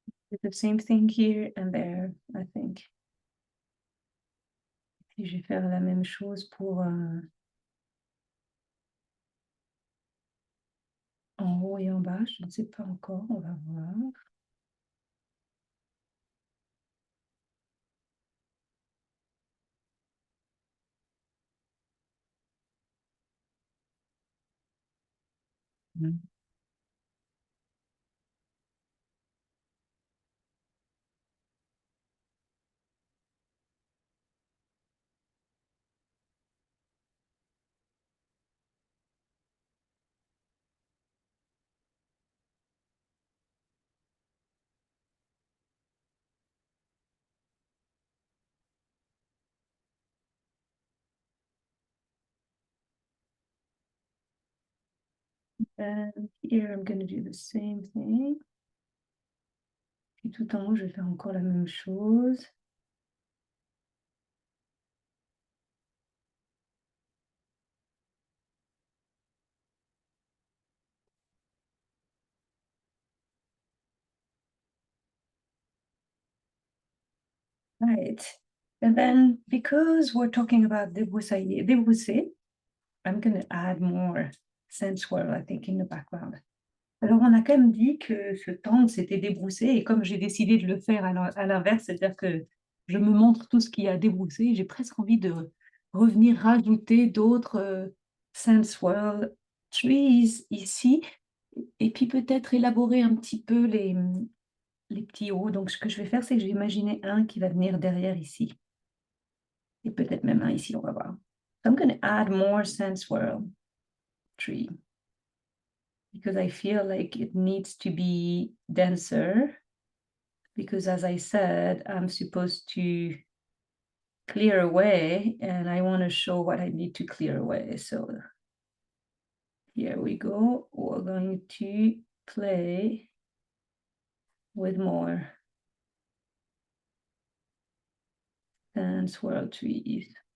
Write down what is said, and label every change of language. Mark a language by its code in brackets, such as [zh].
[en] It's the same thing here and there, I think. [fr] Et je vais faire la même chose pour, en haut et en bas, je ne sais pas encore, on va voir. Mmh. [en] And here I'm gonna do the same thing. [fr] Puis tout en haut, je vais faire encore la même chose. [en] Right. And then because we're talking about débrousser, I'm gonna add more scent swirl, I think, in the background. [fr] Alors, on a quand même dit que ce tangle, c'était débrousser et comme j'ai décidé de le faire à l'inverse, c'est-à-dire que je me montre tout ce qu'il y a à débrousser, j'ai presque envie de revenir rajouter d'autres, scent swirl trees ici et puis peut-être élaborer un petit peu les petits hauts. Donc ce que je vais faire, c'est que je vais imaginer un qui va venir derrière ici et peut-être même un ici, on va voir. [en] So I'm gonna add more scent swirl tree. Because I feel like it needs to be denser because as I said, I'm supposed to clear away and I want to show what I need to clear away. So here we go. We're going to play with more and swirl trees.